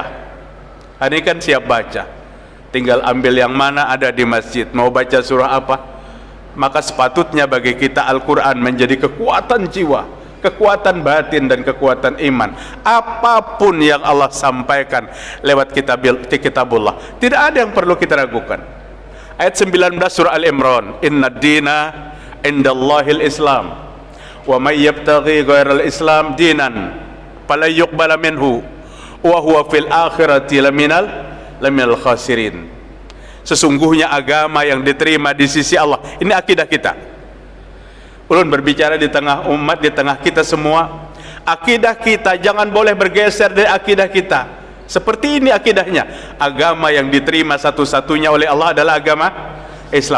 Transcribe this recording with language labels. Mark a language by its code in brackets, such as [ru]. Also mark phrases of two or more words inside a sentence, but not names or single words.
[id] Ini kan siap baca, tinggal ambil yang mana ada di masjid, mau baca surah apa. Maka sepatutnya bagi kita Al-Quran menjadi kekuatan jiwa, kekuatan batin dan kekuatan iman. Apapun yang Allah sampaikan lewat kitabullah, tidak ada yang perlu kita ragukan. Ayat 19 surah Al-Imran, [ar] إن الدين عند الله الإسلام ومن يبتغ غير الإسلام دينا فلن يقبل منه وهو في الآخرة لمن الخاسرين. [id] Sesungguhnya agama yang diterima di sisi Allah, ini akidah kita. Ulun berbicara di tengah umat, di tengah kita semua. Akidah kita jangan boleh bergeser dari akidah kita. Seperti ini akidahnya. Agama yang diterima satu-satunya oleh Allah adalah agama Islam.